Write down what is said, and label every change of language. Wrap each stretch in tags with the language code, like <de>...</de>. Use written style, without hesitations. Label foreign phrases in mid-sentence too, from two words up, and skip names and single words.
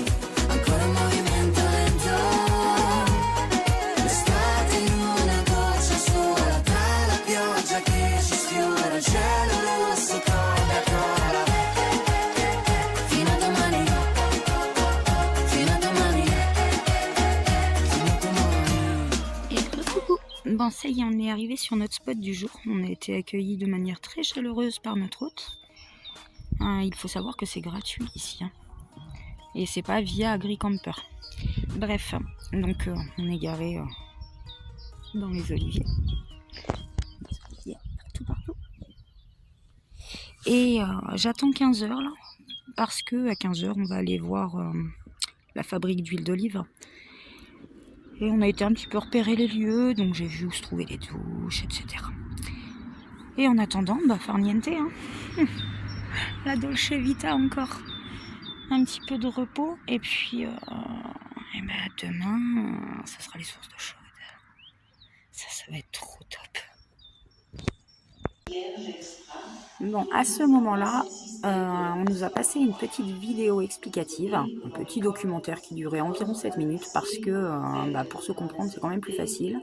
<it>Ancora un movimento lento, l'estate in una goccia sola, tra la pioggia che ci sfiora, il cielo rosso, Coca-Cola. Fino a domani, fino a domani. Fino a domani.</it> <fr>Et coucou. Bon, ça y est, on est arrivé sur notre spot du jour. On a été accueillis de manière très chaleureuse par notre hôte. Il faut savoir que c'est gratuit ici, hein. Et c'est pas via AgriCamper. Bref, donc on est garé dans les oliviers. Des oliviers partout. Et j'attends 15h là, parce que à 15h on va aller voir la fabrique d'huile d'olive. Et on a été un petit peu repérer les lieux, donc j'ai vu où se trouvaient les douches, etc. Et en attendant,</fr> <it>far niente, hein. La Dolce Vita encore.</it> <fr>Un petit peu de repos, et puis demain, ça sera les sources d'eau chaude. Ça va être trop top. Bon, à ce moment-là, on nous a passé une petite vidéo explicative, un petit documentaire qui durait environ 7 minutes, parce que pour se comprendre, c'est quand même plus facile.</fr>